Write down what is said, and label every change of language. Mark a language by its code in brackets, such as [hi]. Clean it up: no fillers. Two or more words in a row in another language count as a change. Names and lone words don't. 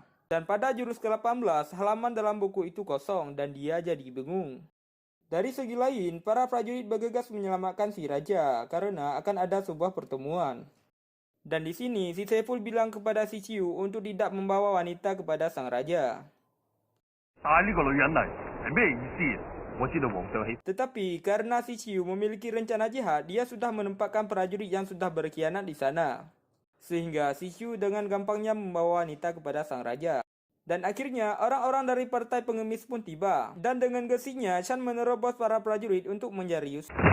[id] Dan pada jurus ke-18, halaman dalam buku itu kosong dan dia jadi bingung. Dari segi lain, para prajurit bergegas menyelamatkan si raja karena akan ada sebuah pertemuan. Dan di sini si Saiful bilang kepada si Ciu untuk tidak membawa wanita kepada sang raja. [yue] 帶呢個女人嚟係咩意思？我知道皇上喜。 [id] Tetapi karena si Ciu memiliki rencana jahat, dia sudah menempatkan prajurit yang sudah berkhianat di sana. Sehingga si Ciu dengan gampangnya membawa wanita kepada sang raja. Dan akhirnya orang-orang dari partai pengemis pun tiba. Dan dengan gesinya, Chan menerobos para prajurit untuk mencari Yusang.